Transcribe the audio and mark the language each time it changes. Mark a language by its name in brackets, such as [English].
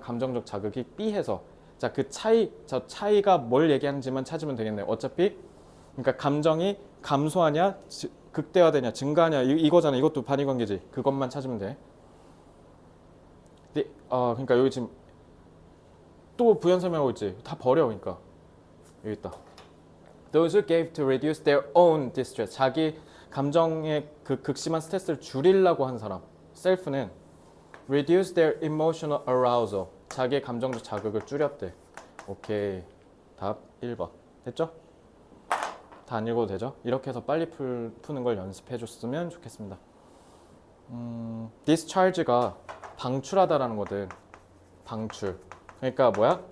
[Korean] 감정적 자극이 B해서. 자, 그 차이가 뭘 얘기하는지만 찾으면 되겠네요. 어차피 그러니까 감정이 감소하냐 극대화되냐 증가하냐 이거잖아. 이것도 반의관계지. 그것만 찾으면 돼. 그러니까 여기 지금 또 부연 설명하고 있지. 다 버려. 그러니까 여기 있다. [English] Those who gave to reduce their own distress. [Korean] 자기 감정의 그 극심한 스트레스를 줄이려고 한 사람. [English] self는 reduce their emotional arousal. [Korean] 자기의 감정적 자극을 줄였대. 오케이. 답 1번. 됐죠? 다 안 읽어도 되죠? 이렇게 해서 빨리 푸는 걸 연습해 줬으면 좋겠습니다. discharge가 방출하다라는 거든. 방출. 그러니까 뭐야?